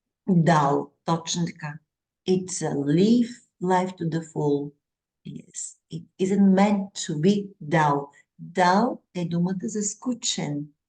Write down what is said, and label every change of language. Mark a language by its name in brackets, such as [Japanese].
[Bulgarian] Dull, точно така. [English] It's a live life to the full. Yes, it isn't meant to be dull. [Bulgarian] Dull е думата за скучен.